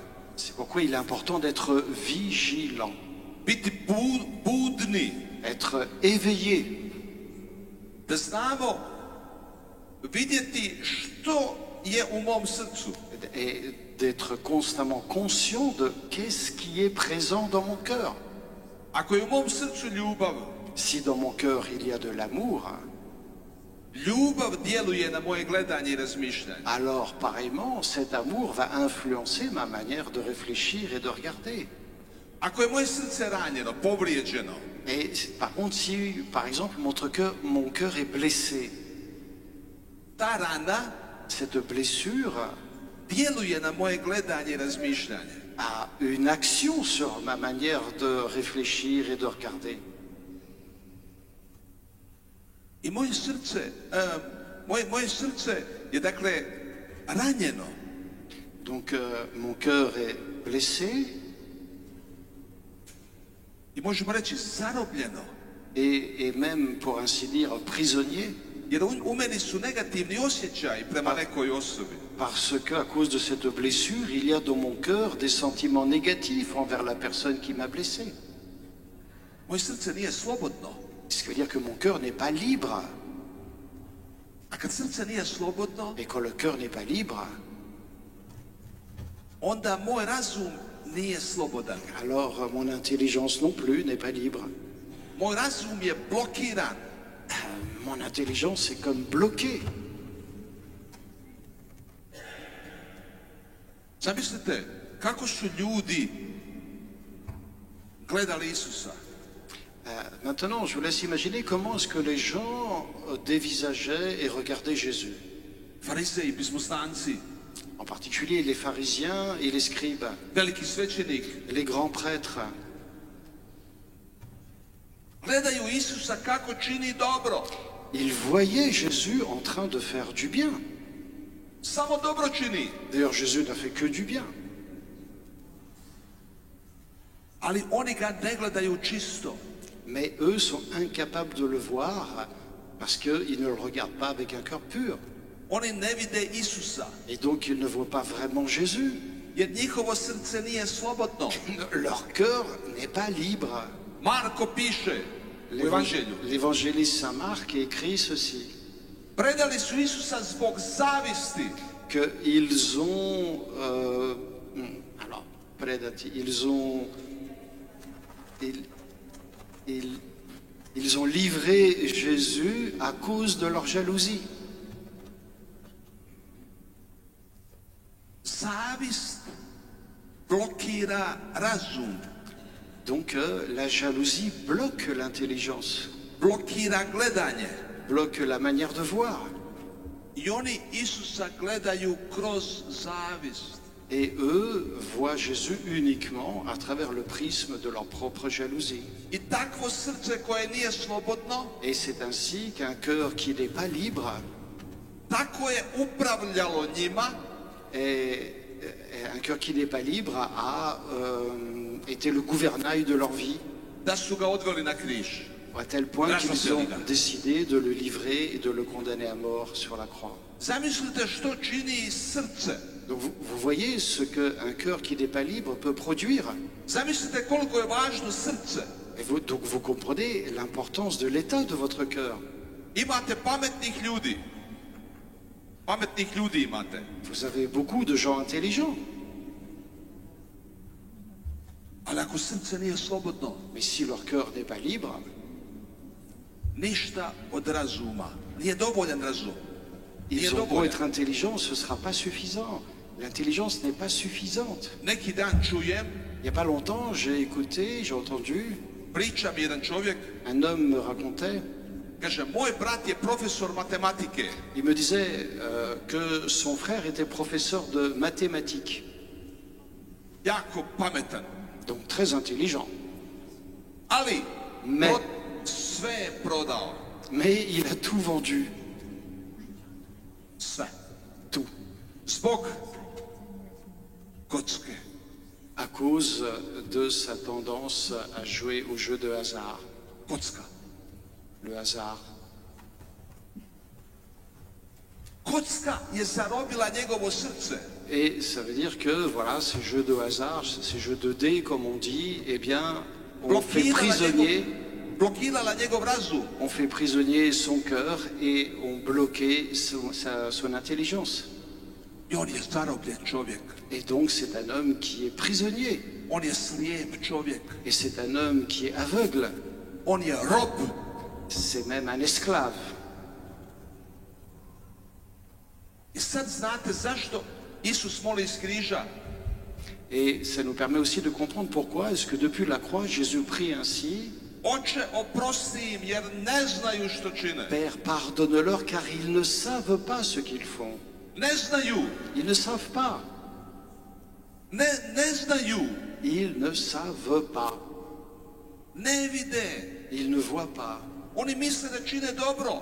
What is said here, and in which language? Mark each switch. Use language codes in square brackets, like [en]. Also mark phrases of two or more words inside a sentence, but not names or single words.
[fr] C'est pourquoi il est important d'être vigilant, [hr] Biti budni. [fr] être éveillé, [hr] Da znamo vidjeti što je u mom srcu. [fr] et d'être constamment conscient de qu'est-ce qui est présent dans mon cœur. [hr] Ako je u mom srcu ljubav, [fr] Si dans mon cœur il y a de l'amour, [hr] ljubav djeluje na moje gledanje i razmišljanje. [fr] alors pareillement cet amour va influencer ma manière de réfléchir et de regarder. [hr] Ako je moje srce ranjeno, povrijeđeno, [fr] Et par contre, si par exemple mon cœur est blessé, [hr] ta rana [fr] cette blessure [hr] djeluje na moje gledanje i razmišljanje. [fr] a une action sur ma manière de réfléchir et de regarder. [hr] I moje srce je dakle ranjeno. [fr] Donc mon cœur est blessé [hr] I možemo reći zarobljeno. [fr] et même, pour ainsi dire, prisonnier, [hr] Jer u meni su negativni osjećaji prema nekoj osobi. [fr] parce qu'à cause de cette blessure, il y a dans mon cœur des sentiments négatifs envers la personne qui m'a blessé. [hr] Moje srce nije slobodno. [fr] Ce qui veut dire que mon cœur n'est pas libre. [hr] A kad srce nije slobodno, [fr] Et quand le cœur n'est pas libre, [hr] onda moj razum nije slobodan. [fr] alors mon intelligence non plus n'est pas libre. [hr] Moj razum je blokiran. [fr] Mon intelligence est comme bloquée. [hr] Zamislite kako su ljudi gledali Isusa. [fr] Maintenant, je vous laisse imaginer comment est-ce que les gens dévisageaient et regardaient Jésus. [hr] Farizeji, pismoznanci, [fr] En particulier les pharisiens et les scribes, [hr] veliki svećenik, [fr] les grands prêtres. [hr] gledaju Isusa kako čini dobro. [fr] Ils voyaient Jésus en train de faire du bien. [hr] Samo dobro čini. [fr] D'ailleurs, Jésus n'a fait que du bien. [hr] Ali oni ga ne gledaju čisto. [fr] Mais eux sont incapables de le voir parce qu'ils ne le regardent pas avec un cœur pur. [hr] Oni ne vide Isusa. [fr] Et donc, ils ne voient pas vraiment Jésus. [hr] Jer njihovo srce nije slobodno. [fr] Leur cœur n'est pas libre. [hr] Marko piše u Evanđelju. [fr] L'évangéliste Saint Marc écrit ceci, [hr] Predali su Isusa zbog zavisti. [fr] qu'ils ont, alors, predati, ils ont livré Jésus à cause de leur jalousie. [hr] Zavist blokira razum, [fr] Donc la jalousie bloque l'intelligence, [hr] blokira gledanje. [fr] bloque la manière de voir. [hr] I oni Isusa gledaju kroz zavist. [fr] Et eux voient Jésus uniquement à travers le prisme de leur propre jalousie. [hr] I takvo srce koje nije slobodno, [fr] Et c'est ainsi qu'un cœur qui n'est pas libre [hr] tako je upravljalo njima [fr] et un cœur qui n'est pas libre a été le gouvernail de leur vie, [hr] da su ga odveli na križ. [fr] à tel point qu'ils ont décidé de le livrer et de le condamner à mort sur la croix. [hr] Zamislite što čini srce. [fr] Donc vous voyez ce qu'un cœur qui n'est pas libre peut produire. [hr] Zamislite koliko je važno srce. [fr] Et donc vous comprenez l'importance de l'état de votre cœur. [hr] Imate pametnih ljudi. Pametnih ljudi imate. [fr] Vous avez beaucoup de gens intelligents, [hr] Ali ako srce nije slobodno, [fr] mais si leur cœur n'est pas libre, [hr] ništa od razuma. Nije dovoljan razum. Nije [fr] ils ont beau [hr] dovoljan. [fr] être intelligents, ce ne sera pas suffisant. L'intelligence n'est pas suffisante. [hr] Neki dan čujem, [fr] Il n'y a pas longtemps, j'ai entendu, [hr] priča mi jedan čovjek, [fr] un homme me racontait, [hr] kaže, moj brat je profesor matematike. [fr] il me disait que son frère était professeur de mathématiques, [hr] Jako pametan. [fr] Donc très intelligent. [hr] Ali [fr] Me. [hr] sve je prodao. [fr] Mais il a tout vendu. [hr] Sve. [fr] Tout. [hr] Zbog kocke. [fr] À cause de sa tendance à jouer au jeu de hasard. [hr] Kocka. [fr] Le hasard. [hr] Kocka je zarobila njegovo srce. [fr] Et ça veut dire que, voilà, ces jeux de hasard, ces jeux de dés, comme on dit, eh bien, on fait [hr] Blokirala njegov razum. [fr] on fait prisonnier son cœur et on bloquait son intelligence. [hr] I on je zarobljen čovjek. [fr] Et donc c'est un homme qui est prisonnier. [hr] On je slijep čovjek. [fr] Et c'est un homme qui est aveugle. [hr] On je rob. [fr] C'est même un esclave. [hr] I sad znate zašto Isus moli iz križa? [fr] Et ça nous permet aussi de comprendre pourquoi est-ce que depuis la croix, Jésus prie ainsi. [hr] Oče, oprosti im jer ne znaju što čine. [fr] Père, pardonne-leur car ils ne savent pas ce qu'ils font. [hr] Ne znaju. [fr] Ils ne savent pas. [hr] Ne znaju. [fr] Ils ne savent pas. [hr] Ne vide. [fr] Ils ne voient pas. [hr] Oni misle da čine dobro.